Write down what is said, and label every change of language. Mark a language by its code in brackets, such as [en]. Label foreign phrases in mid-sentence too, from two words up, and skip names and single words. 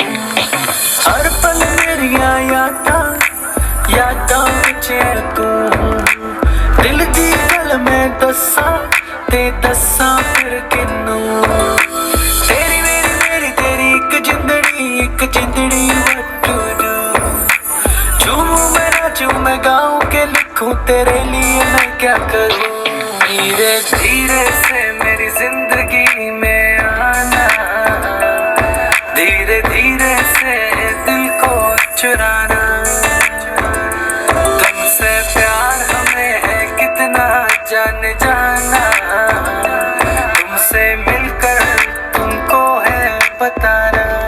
[pa] ਹਰ ਪਲ ਮੇਰੀਆਂ ਯਾਦਾਂ ਵਿਚ ਹੈ ਤੂ, ਦਿਲ ਦੀ ਗੱਲ ਮੈਂ ਦੱਸਾਂ ਤੇ ਦੱਸਾਂ ਕਰ ਕਿੰਨੂ। ਤੇਰੀ ਮੇਰੀ ਤੇਰੀ ਇੱਕ ਜਿੰਦੜੀ [en] what to do। [hi] झूमूं मैं नाचूं मैं गाऊं के लिखूं तेरे लिए मैं क्या करूं। धीरे धीरे से मेरी जिंदगी में आना, धीरे धीरे से दिल को चुराना, तुमसे प्यार हमें है कितना जान जाना, तुमसे मिलकर तुमको है बताना।